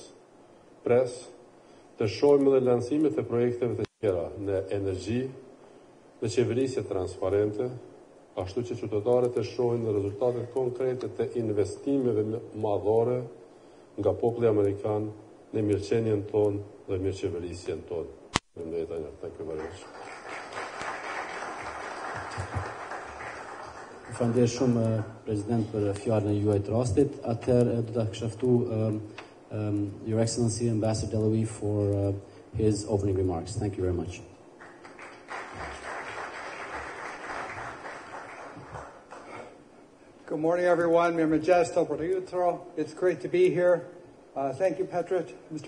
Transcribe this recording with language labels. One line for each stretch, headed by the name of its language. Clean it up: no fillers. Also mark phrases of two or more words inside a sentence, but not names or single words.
Albanian: Pres të shohim edhe lansimet e projekteve të tjera në energji, në qeverisje transparente, ashtu që qytetarët të shohin në rezultatet konkrete të investimeve madhore nga populli amerikan në mirëqenien tonë dhe mirëqeverisjen tonë.
English: Thank you very much.
Albanian: Falenderoj shumë President për fjalën e juaj të rastit. Atëherë do ta kisha ftuar
English: Your Excellency Ambassador Deloui for his opening remarks. Thank you very much. Good morning, everyone. It's great to be here. Thank you, Petra, Mr.